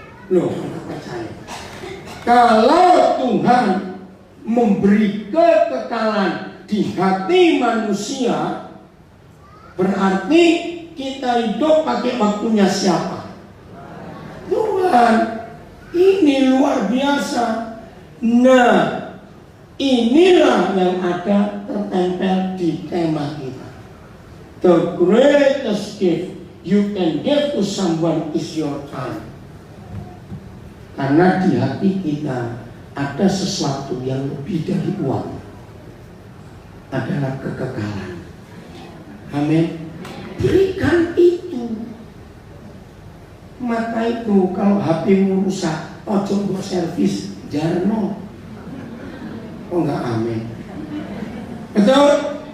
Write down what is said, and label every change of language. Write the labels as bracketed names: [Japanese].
[Indonesian] Loh, nggak percaya. Kalau Tuhan memberi kekekalan di hati manusia, berarti kita hidup pakai waktunya siapa? Tuhan. Ini luar biasa. Nah, inilah yang ada tertempel di tema kita. [English] The greatest gift you can give to someone is your time. [Indonesian] Karena di hati kita ada sesuatu yang lebih dari uang, adalah kekekalan. Amin. Berikan itu. Maka itu kalau HP-mu rusak, [Javanese] ojo buat servis, jarno. [Indonesian] Oh enggak, amin. Betul?